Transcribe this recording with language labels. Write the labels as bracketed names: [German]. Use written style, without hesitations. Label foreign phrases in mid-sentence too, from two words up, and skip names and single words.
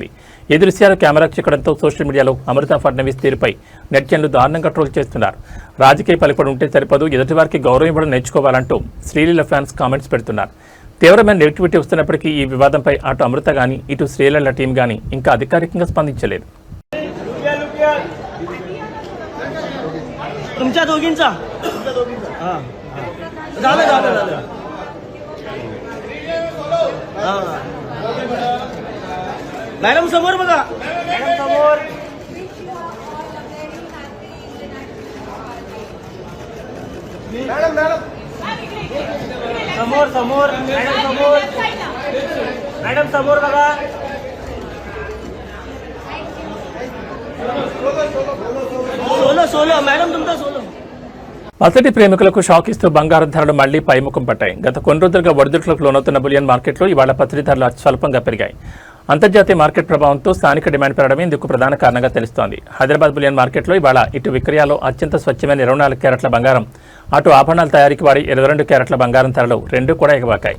[Telugu] ఈ దృశ్యాలు కెమెరా చిక్కడంతో సోషల్ మీడియాలో అమృత ఫడ్నవీస్ తీరుపై నెటిజన్లు దారుణంగా ట్రోల్ చేస్తున్నారు. రాజకీయ పలుకుబడి ఉంటే సరిపదు, ఎదుటివారికి గౌరవం ఇవ్వడం నేర్చుకోవాలంటూ శ్రీలీల [English] fans comments [Telugu] పెడుతున్నారు. తీవ్రమైన నెగిటివిటీ వస్తున్నప్పటికీ ఈ వివాదంపై అటు అమృత గానీ ఇటు శ్రీలీల టీం గానీ ఇంకా అధికారికంగా స్పందించలేదు. [Marathi] तुमच्या दोघींचा झालं झालं झालं मॅडम समोर बघा, मॅडम समोर, मॅडम मॅडम समोर समोर, मॅडम समोर, मॅडम समोर बघा. सोलो सोलो मैडम तुमका सोलो. [Telugu] అసటి ప్రేమికులకు షాక్ ఇస్తూ బంగారం ధరలు మళ్లీ పైముఖం పట్టాయి. గత కొన్ని రోజులుగా ఒడిదుడుకులకు లోనవుతున్న బులియన్ మార్కెట్లో ఇవాళ పసిడి ధరలు అత్యల్పంగా పెరిగాయి. అంతర్జాతీయ మార్కెట్ ప్రభావంతో స్థానిక డిమాండ్ పెరగడమే ఇందుకు ప్రధాన కారణంగా తెలుస్తోంది. హైదరాబాద్ బులియన్ మార్కెట్లో ఇవాళ ఇటు విక్రయాల్లో అత్యంత స్వచ్ఛమైన 24 క్యారెట్ల బంగారం, అటు ఆభరణాల తయారీకి వాడి 22 క్యారెట్ల బంగారం ధరలు రెండూ కూడా ఎగబాకాయి.